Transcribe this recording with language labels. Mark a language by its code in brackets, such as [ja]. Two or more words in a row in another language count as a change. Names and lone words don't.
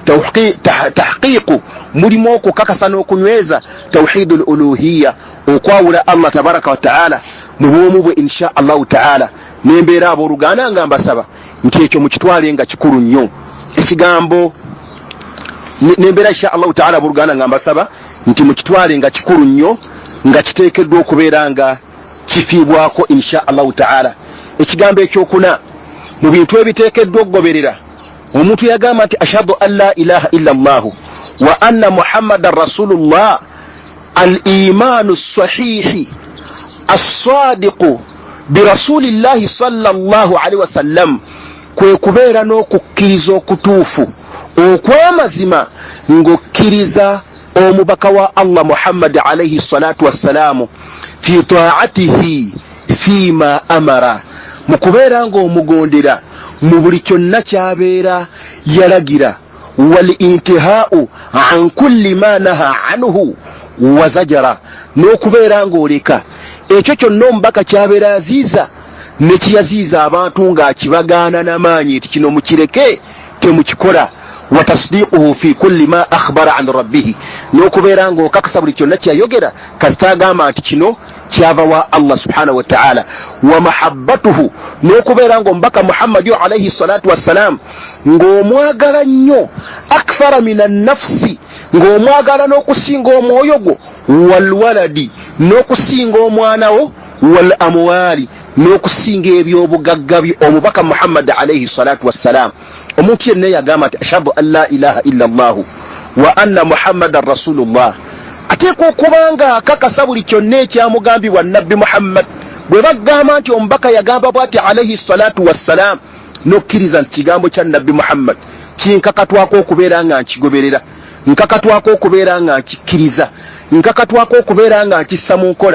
[lg] tahqiqu mulimu okukakasa n'okunyweza [ar] توحيد الألوهية [lg] okwawula Allah [ar] تبارك وتعالى [lg] mu bwomu bwe [ar] إن شاء الله تعالى [lg] nembeera abooluganda nga mbasaba nti ekyo mukitwale nga kikulu nnyo ekigambo nembeera [ar] إن شاء الله تعالى [lg] abooluganda nga mbasaba nti mukitwale nga kikulu nnyo nga kiteekeddwa okubeera nga kifiibwako [ar] إن شاء الله تعالى [lg] ekigambo ekyokuna mu bintu ebiteekeddwa okugoberera omuntu yagamba nti [ar] أشهد أن لا إله إلا الله وأن محمدا رسول الله الإيمان الصحيح الصادق برسول الله صلى الله عليه وسلم [lg] kwe kubeera n'okukkiriza okutuufu okw'amazima ng'okkiriza omubaka wa Allah Muhammad [ar] عليه الصلاة والسلام في طاعته فيما أمر [lg] mukubeera ng'omugondera mu buli kyonna kyabeera yalagira [ar] والانتهاء عن كل ما نهى عنه وزجر [lg] n'okubeera ng'oleka ekyo kyonna omubaka kyabeera yaziiza ne kiyaziiza abantu ng'akibagaana n'amaanyi nti kino mukireke temukikola [ar] وتصديقه في كل ما أخبر عن [lg] rabbih n'okubeera ng'okakasa buli kyonna kyayogera kasita agamba nti kino kyava wa Allah [ar] سبحانه وتعالى ومحبته [lg] n'okubeera ng'omubaka Muhammad [ar] عليه الصلاة والسلام [lg] ng'omwagala nnyo [ar] أكثر من النفس [lg] ng'omwagala n'okusinga omwoyo gwo [ar] والولد [lg] n'okusinga omwana wo [ar] والأموال [lg] n'okusinga ebyobugagga omubaka Muhammad [ar] عليه الصلاة والسلام. [lg] Omuntu yenna yagamba nti [ar] أشهد أن لا إله إلا الله وأن محمدا رسول الله, [lg] ateeka okubanga akakasa buli kyonna ekyamugambibwa nabbi Muhammad. Bwe bagamba nti omubaka yagamba bw'ati [ar] عليه الصلاة والسلام, [lg] n'okkiriza nti kigambo kya nabbi Muhammad kinkakatwako okubeera nga nkigoberera, nkakatwako okubeera nga nkikkiriza, nkakatwako okubeera nga nkissa mu nkola.